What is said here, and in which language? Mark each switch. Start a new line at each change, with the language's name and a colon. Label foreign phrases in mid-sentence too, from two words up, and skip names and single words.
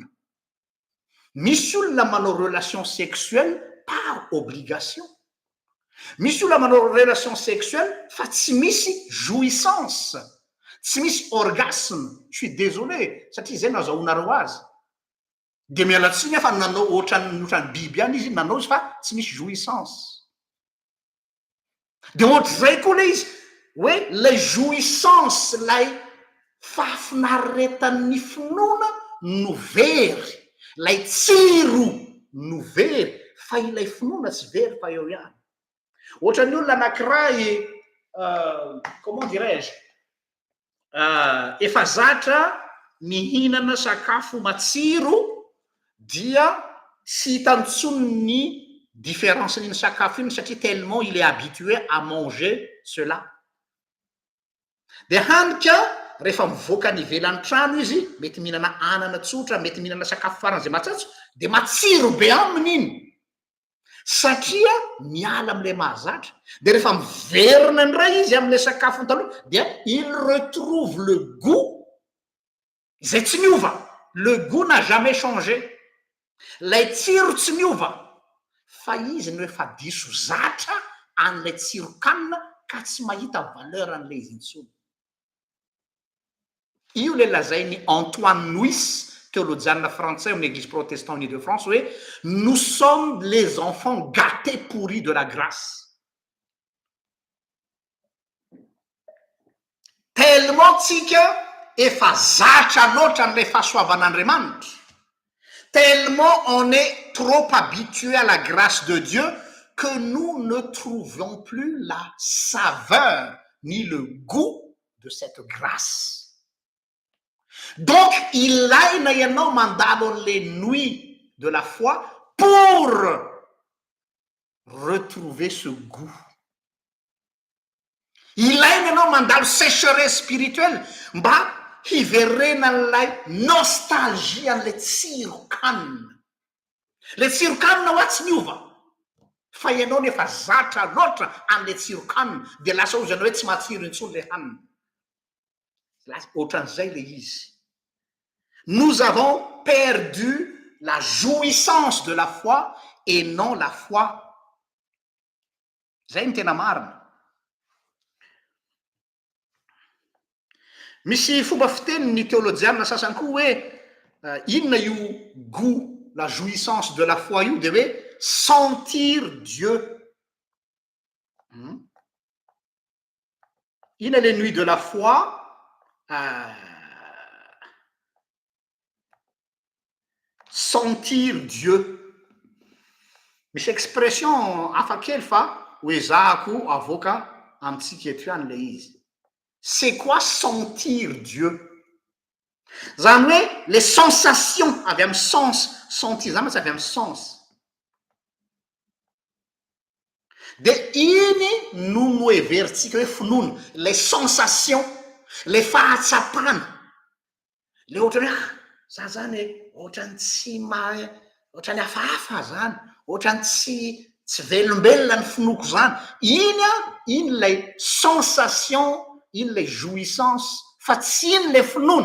Malagasy: Misy olona manao
French: relation sexuelle par obligation.
Malagasy: Misy olona manao
French: relation sexuelle
Malagasy: fa tsy misy jouissance, tsy misy orgasme.
French: Je suis désolé
Malagasy: satria zay nazahoanareo azy. De mialatsiny efa nanao ohatrany biby any izy nanao izy fa tsy misy jouissance. De ohatr'izay koa le izy hoe lay jouissance lay fahafinaretan'ny finoana no very, lay tsiro no very, fa ilay finoana tsy very fa eo ihany. Ohatran'ny olona anankiray
French: comment dirais-je
Malagasy: efa zatra mihinana sakafo matsiro dia sy hitantsony ny différence n'iny sakafo iny satria
French: tellement il est habitué à manger cela.
Malagasy: De hanika rehefa mivoaka ny ivelan'ny trano izy, mety mihinana anana tsotra, mety mihinana sakafo faran'izay matsatso, de matsiro be aminy iny satria miala am'ilay mahazatra. De rehefa miverina indray izy am'ilay sakafo taloha dia
French: il retrouve le goût
Malagasy: izay tsy miova.
French: Le goût n'a jamais changé.
Malagasy: Lay tsiro tsy miova, fa izy no efa diso zatra an'ilay tsirokanina ka tsy mahita valeur an'ilay izy intsony. Io le lazainy
French: Antoine Nuis, théologienne français en Église protestante unie de France, oui, nous sommes les enfants gâtés pourris de la grâce.
Malagasy: Tellement tsika efa zatra loatra an'ilay fahasoavan'Andriamanitra.
French: Tellement on est trop habitué à la grâce de Dieu que nous ne trouvons plus la saveur ni le goût de cette grâce. Donc,
Malagasy: ilaina ianao mandalo
French: les nuits de la foi pour retrouver ce goût.
Malagasy: Ilaina ianao mandalo
French: sécheresse spirituelle
Malagasy: mba hiverena an'ilay nostalgie an'ilay tsirokanina. Le tsirokanina ho tsy miova, fa ianao nefa zatra loatra an'ilay tsirokanina de lasa ozy ianao hoe tsy matsiro intsony le hanina. Ohatran'izay le izy.
French: Nous avons perdu la jouissance de la foi et non la foi.
Malagasy: Zay ny tena marina. Misy fomba fiteniny théologienne sasany koa hoe inona io
French: goût, la jouissance de la foi
Malagasy: io, de hoe
French: sentir Dieu. Inona les nuits de la foi? Sentir Dieu.
Malagasy: Misy expression hafakely fa hoe zahako avoaka amitsika eto ihany le izy.
French: C'est quoi sentir Dieu?
Malagasy: Zany hoe
French: les sensations
Malagasy: avy amin'ny sens, sentir zany matsy avy amin'ny sens. De iny no everitsika hoe finoana,
French: les sensations, les fahatsapana.
Malagasy: Le ohatrany za zany ohatrany tsy ohatrany hafahafa zany, ohatrany tsy velombelona ny finoko zany. Iny lay sensation, iny lay jouissance, fa tsy iny le finoana.